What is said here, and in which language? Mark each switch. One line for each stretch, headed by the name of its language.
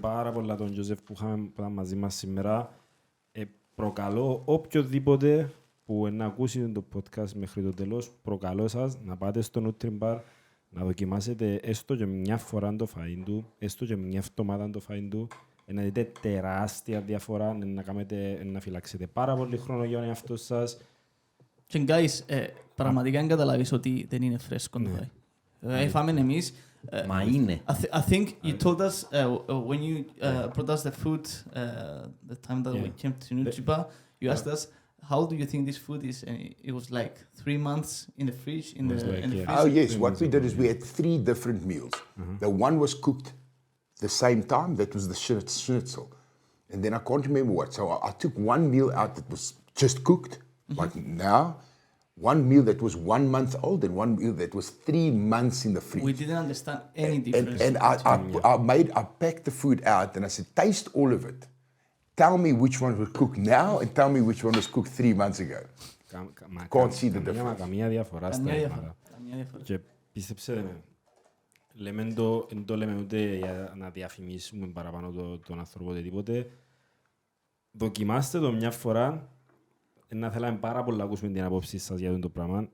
Greek: πάρα πολλά τον Τζοζεφ που ήταν μαζί μας σήμερα. Προκαλώ οποιοδήποτε που να ακούσει το podcast μέχρι το τέλος, προκαλώ σας να πάτε στο Nutribar, να δοκιμάσετε έστω και μια φορά το φαΐν του, έστω και μια εβδομάδα το φαΐν του, να δείτε τεράστια διαφορά, να φυλάξετε πάρα πολύ χρόνο για τον εαυτό σας. Και guys, πραγματικά δεν καταλάβεις ότι δεν είναι φρέσκο το φαΐ. Φάμε εμείς. Μα είναι.
English: I think you told us when you brought us the food the time that we came to Nutribar, you asked us, how do you think this food is? And it was like 3 months in the fridge, in the freezer. Oh, yes. What we did is we had 3 different meals. The one was cooked the same time. That was the schnitzel. And then I can't remember what. So I took one meal out that was just cooked, like now. One meal that was 1 month old and one meal that was 3 months in the fridge. We didn't understand any difference. And I packed the food out and I said, taste all of it. Tell me which one was cooked now and tell me which one was cooked 3 months ago. Can't see the difference.
Greek: Καμία διαφορά στα αίματα. Και πίστεψτε με, δεν το λέμε ούτε για να διαφημίσουμε παραπάνω τον άνθρωπο τίποτε. Δοκιμάστε το μια φορά. Να θέλαμε πάρα πολύ να ακούσουμε την απόψη σας για αυτό το πράγμα.